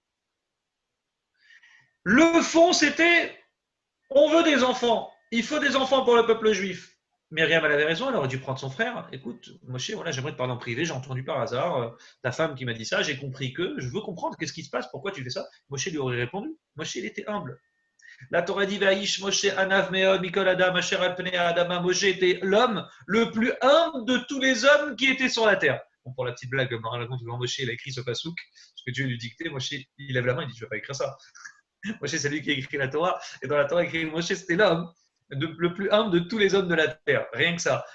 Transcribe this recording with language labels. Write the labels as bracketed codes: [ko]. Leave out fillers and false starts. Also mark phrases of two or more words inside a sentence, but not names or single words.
[fr] Le fond, c'était on veut des enfants, il faut des enfants pour le peuple juif. Myriam, elle avait raison, elle aurait dû prendre son frère. Écoute, Moshe, voilà, j'aimerais te parler en privé, j'ai entendu par hasard ta femme qui m'a dit ça, j'ai compris que, je veux comprendre qu'est-ce qui se passe, pourquoi tu fais ça. Moshe lui aurait répondu. Moshe, il était humble. La Torah dit [he] ואיש משה ענו מאד מכל אדם אשר על פני אדמה. [fr] Moshe était l'homme le plus humble de tous les hommes qui étaient sur la terre. Bon, pour la petite blague, quand Moshe il a écrit ce pasouk, ce que Dieu lui dictait, Moshe il lève la main, il dit je ne vais pas écrire ça. Moshe c'est lui qui a écrit la Torah, et dans la Torah il écrit Moshe c'était l'homme le plus humble de tous les hommes de la terre, rien que ça.